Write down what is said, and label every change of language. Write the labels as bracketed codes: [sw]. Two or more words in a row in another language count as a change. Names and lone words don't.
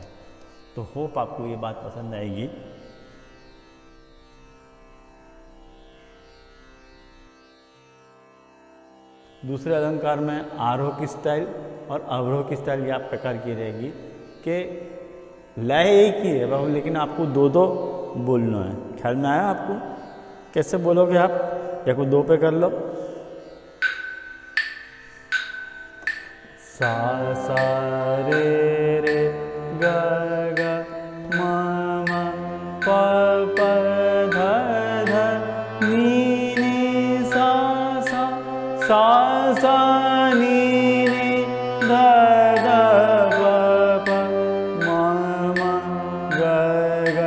[hi] तो होप आपको ये बात पसंद आएगी। दूसरे अलंकार में आरोह की स्टाइल और अवरोह की स्टाइल ये आप प्रकार की रहेगी कि लय एक ही है बाबू, लेकिन आपको दो दो बोलना है। ख्याल में आया आपको कैसे बोलोगे आप। या को दो पे कर लो। सा सा रे रे ग ग म म प प ध ध नि नि सा सा सा सा नि नि ध ध प प म म ग ग